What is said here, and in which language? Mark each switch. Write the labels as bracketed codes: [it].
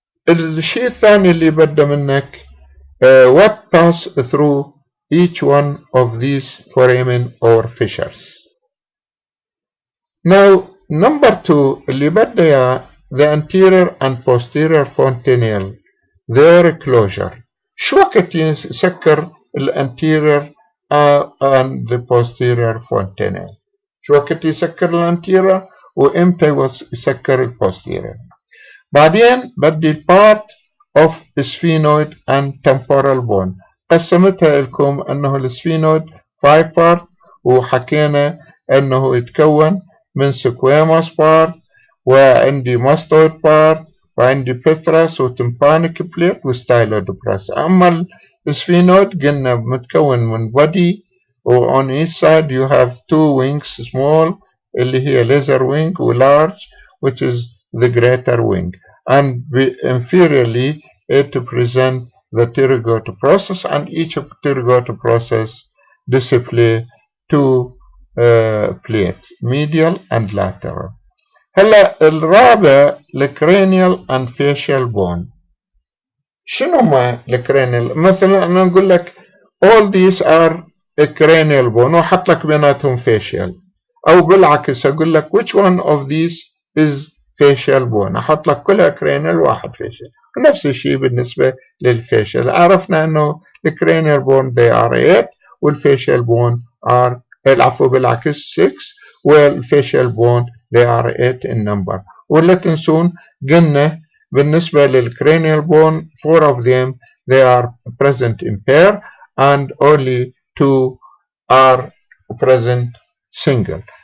[ar] الشيء الثاني اللي بده منك [en] what pass through each one of these foramen or fissures. Now number 2 [ar] اللي بده اياه [en] the anterior and posterior fontanelle their closure. [ar] شو وقت يسكر الانتيرير [en] and the posterior fontanelle؟ [ar] شو وقت يسكر الانتيرير وامتى يسكر البوستيرير؟ بعدين بدي [en] part of sphenoid and temporal bone. [ar] قسمتها لكم انه السفينويد 5 part وحكينا انه يتكون من squamous part وعندي mastoid part وعندي petrous وتمبانيك بليت وستايلود براس. اما السفينويد قلنا متكون من [en] body و on each side you have 2 wings small اللي هي laser wing و large which is the greater wing, and inferiorly it present the pterygoid process, and each of pterygoid process display 2 plates medial and lateral. [ar] هلا الرابع الكرانيال [en] and facial bone. [ar] شنو ما الكرانيال؟ مثلا انا نقول لك [en] all these are cranial bone [ar] واحط لك بيناتهم facial، او بالعكس اقول لك [en] which one of these is facial bone [ar] احط لك كلها cranial واحد facial. ونفس الشيء بالنسبة للفيشل، عرفنا انه الكرانيال بون they are 8 والفيشل بون are العفو بالعكس 6 والفيشل بون [en] they are 8 in number. [ar] ولا تنسون قلنا بالنسبة للكرانيال بون [en] 4 of them they are present in pair and only 2 are present single.